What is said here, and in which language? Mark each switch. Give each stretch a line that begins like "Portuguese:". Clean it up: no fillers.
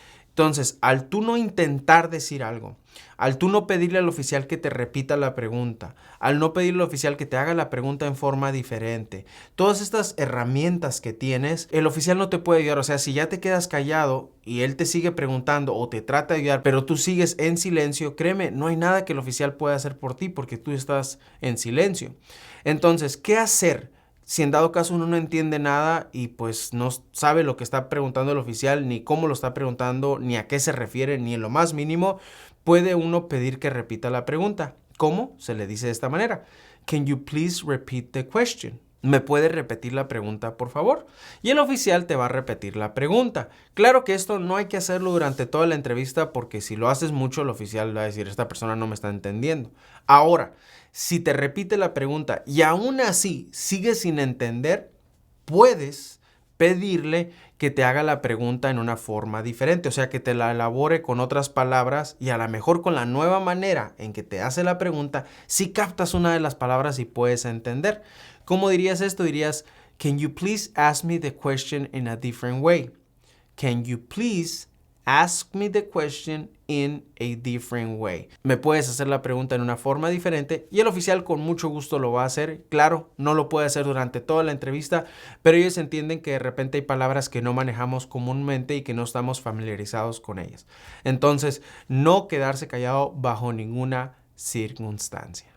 Spanish: Entonces, al tú no intentar decir algo, al tú no pedirle al oficial que te repita la pregunta, al no pedirle al oficial que te haga la pregunta en forma diferente, todas estas herramientas que tienes, el oficial no te puede ayudar. O sea, si ya te quedas callado y él te sigue preguntando o te trata de ayudar, pero tú sigues en silencio, créeme, no hay nada que el oficial pueda hacer por ti porque tú estás en silencio. Entonces, ¿qué hacer? Si en dado caso uno no entiende nada y pues no sabe lo que está preguntando el oficial, ni cómo lo está preguntando, ni a qué se refiere, ni en lo más mínimo, puede uno pedir que repita la pregunta. ¿Cómo? Se le dice de esta manera.
English: Can you please repeat the question?
Spanish: ¿Me puede repetir la pregunta, por favor? Y el oficial te va a repetir la pregunta. Claro que esto no hay que hacerlo durante toda la entrevista porque si lo haces mucho, el oficial va a decir, esta persona no me está entendiendo. Ahora, si te repite la pregunta y aún así sigues sin entender, puedes pedirle que te haga la pregunta en una forma diferente, o sea, que te la elabore con otras palabras y a lo mejor con la nueva manera en que te hace la pregunta, si captas una de las palabras y puedes entender. ¿Cómo dirías esto? Dirías,
English: can you please ask me the question in a different way? Can you please ask me the question in a different way?
Spanish: Me puedes hacer la pregunta en una forma diferente y el oficial con mucho gusto lo va a hacer. Claro, no lo puede hacer durante toda la entrevista, pero ellos entienden que de repente hay palabras que no manejamos comúnmente y que no estamos familiarizados con ellas. Entonces, no quedarse callado bajo ninguna circunstancia.